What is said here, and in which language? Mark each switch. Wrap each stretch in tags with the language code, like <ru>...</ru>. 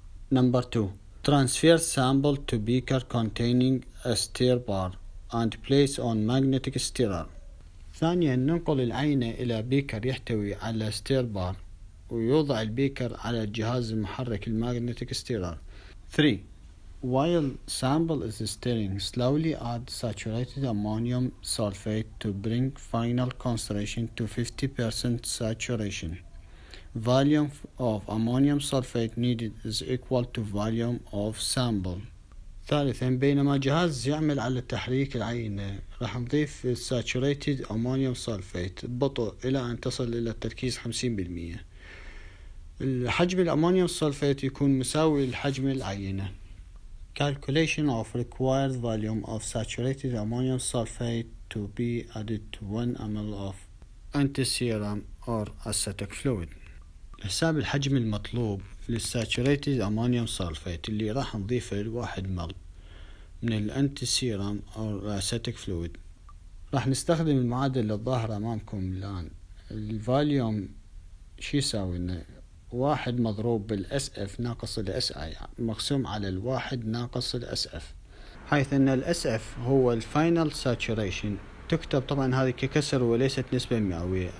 <en>Number 2. Transfer sample to beaker containing a stir bar and place on magnetic stirrer.</en> <ar>ثانيا ننقل العينة إلى بيكر يحتوي على ستير بار، ويوضع البيكر على الجهاز المحرك المagnetic stirrer.</ar> <en>3. While sample is stirring, slowly add saturated ammonium sulfate to bring final concentration to 50% saturation. Volume of ammonium sulfate needed is equal to volume of sample.</en> <ar>ثالثا بينما جهاز يعمل على تحريك العينة راح نضيف saturated ammonium sulfate ببطء إلى أن تصل إلى التركيز 50%. الحجم الأمونيوم سلفيت يكون مساوي لحجم العينة.</ar> <en>Calculation of required volume of saturated ammonium sulfate to be added to 1 ml of antiserum or acetic fluid.</en> <ar>حساب الحجم المطلوب للساتوريتد أمونيوم سلفيت اللي راح نضيفه 1 مل من الانتيسيرم أو الأسيتيك فلويد. راح نستخدم المعادلة الظاهرة أمامكم الآن. الفوليوم شو يساوي؟ 1 مضروب بالاس اف ناقص الاس اي مقسوم على 1 ناقص الاس اف، حيث ان الاس اف هو الفاينل ساتوريشن، تكتب طبعا هذه ككسر وليست نسبة مئوية.</ar>